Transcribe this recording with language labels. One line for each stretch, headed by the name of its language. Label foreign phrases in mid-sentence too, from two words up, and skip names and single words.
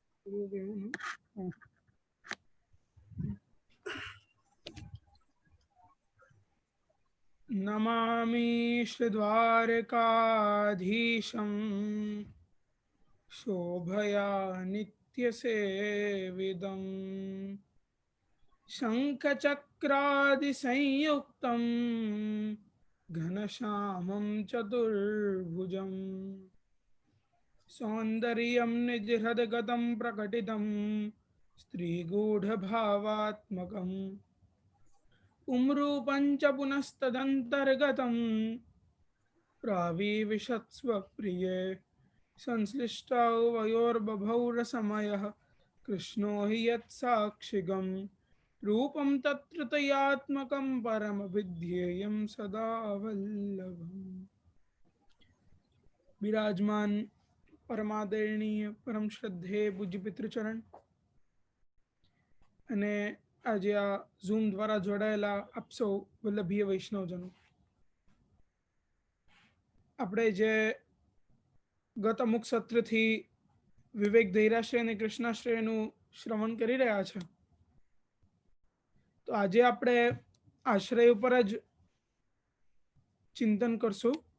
Sanskrit: નમામિ શ્રી દ્વારકાધીશમ શોભયા નિત્યસેવિદમ શંખચક્રાદિસંયુક્તમ ઘનશ્યામં ચતુર્ભુજમ સૌંદર્યં નિજહૃદગતં પ્રકટિતં સ્ત્રીગૂઢભાવાત્મકં ઉમરૂપં ચ પુનಸ್ತદંતર્ગતં प्राविविशत्स्वप्रिये संश्लिष्टौ वयोर्बभौ रसमयः कृष्णो हि यत्साक्षिगं रूपं तत्र तयात्मकं परमविध्येयं सदा वल्लभम्.
Gujarati: વિરાજમાન પરમાદરણીય પરમ શ્રદ્ધેય પૂજ્ય પિતૃચરણ અને આજે આ ઝૂમ દ્વારા જોડાયેલા આપ સૌ વલ્લભીય વૈષ્ણવજનો, આપણે જે ગત અમુક સત્રથી વિવેક ધૈર્યાશ્રય અને કૃષ્ણાશ્રયનું શ્રવણ કરી રહ્યા છે, તો આજે આપણે આશ્રય ઉપર જ ચિંતન કરશું.